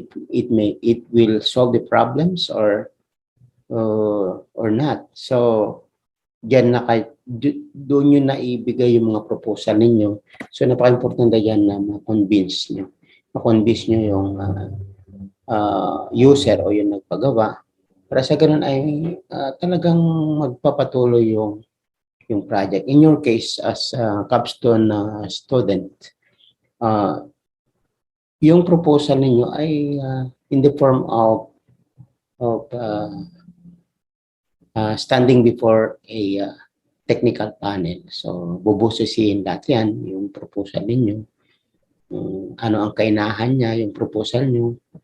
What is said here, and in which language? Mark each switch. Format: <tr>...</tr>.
<en>It will solve the problems or not.</en> <tl>So, doon nyo na ibigay yung mga proposal ninyo. So, napaka-importante yan na ma-convince nyo. Ma-convince nyo yung user o yung nagpagawa. Para sa ganun ay talagang magpapatuloy yung project.</tl> <en>In your case, as a capstone student,</en> <tl>yung proposal ninyo ay</tl> <en>in the form of standing before a technical panel.</en> <tl>So, bubusisiin lahat yan, yung proposal ninyo. Ano ang kainahan niya, yung proposal nyo.</tl>